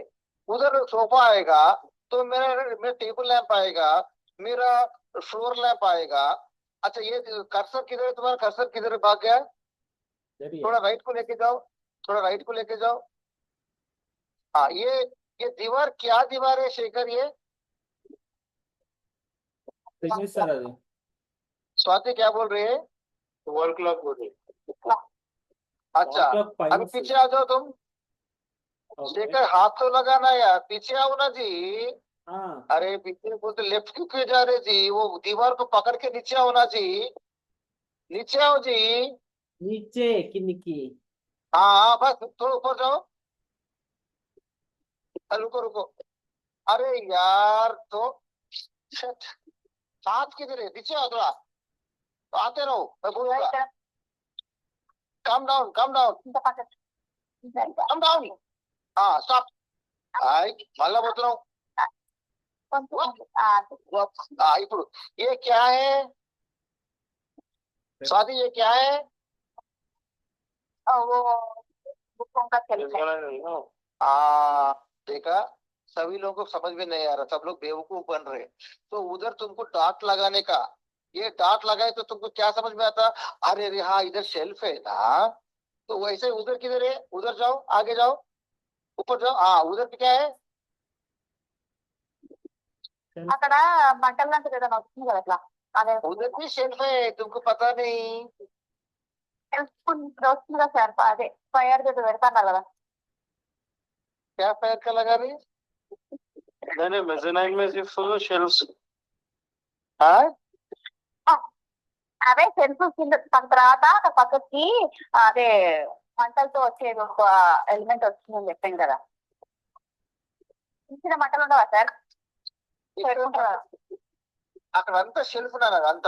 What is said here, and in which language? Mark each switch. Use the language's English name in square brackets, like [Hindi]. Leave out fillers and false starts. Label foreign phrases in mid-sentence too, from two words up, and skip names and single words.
[Hindi] उधर सोफा आएगा तो मेरा [English] table lamp [Hindi] आएगा, मेरा [English] floor lamp [Hindi] आएगा। अच्छा ये कर्सर किधर है, तुम्हारा कर्सर किधर भाग गया, थोड़ा राइट को लेके जाओ, थोड़ा राइट को लेके जाओ। हाँ ये दीवार क्या दीवार है शेखर, ये [Telugu] సార్ అది [Hindi] स्वाति क्या बोल रही है। [English] wall clock [Hindi] बोल रही। अच्छा [English] Wall clock [Hindi] अभी pines. पीछे आ जाओ तुम, शेखर हाथ तो लगाना यार, पीछे आओ ना जी। अरे पीछे को तो लेफ्ट क्यों जा रहे जी, वो दीवार को पकड़ के नीचे आओ ना जी, नीचे आओ जी। [Telugu] నీచే కిందికి [Hindi] हाँ बस थोड़ा ऊपर जाओ, रुको रुको। अरे यार तो shit, हाथ किधर है, नीचे आओ थोड़ा, तो आते रहो, मैं बोलूंगा [English] come down come down [Telugu] ఇంత పక్కన [English] come down. [Hindi] हाँ स्टॉप, आई [Telugu] మళ్ళా పోతున్నావు। [Hindi] ఇప్పుడు ये क्या है स्वाति, ये क्या है, वो बुकों का इस शेल्फ है। वाला नहीं ना। देखा, सभी लोगों को समझ में नहीं आ रहा, सब लोग बेवकूफ बन रहे। तो उधर तुमको डाट लगाने का, ये डाट लगाए तो तुमको क्या समझ में आता, अरे अरे हाँ इधर शेल्फ है ना, तो वैसे उधर किधर है, उधर जाओ, आगे जाओ, ऊपर जाओ। हाँ उधर पे क्या है, [Telugu] అక్కడ మంటలు లాంటిది ఏదైనా వస్తుంది కదా అట్లా, అదే [Hindi] उधर भी शेल्फ है, तुमको पता नहीं। [Telugu] తెలుసుకుంటూ వస్తుంది కదా సార్, అదే ఫైర్ దగ్గర పెడతాను కదా. [Hindi] क्या पैर का लगा रही, नहीं नहीं, मेज़नाइन में सिर्फ शेल्फ्स। हाँ [Telugu] అవే సెల్ఫ్ కింద దాని తర్వాత అక్కడ పక్కకి అదే మంటలతో వచ్చేది ఒక ఎలిమెంట్ వస్తుందని చెప్పాను కదా. చిన్న మంటలు ఉండవా సార్, పెట్టుకుంటారా? అక్కడ అంతా షెల్ఫ్ అదంతా,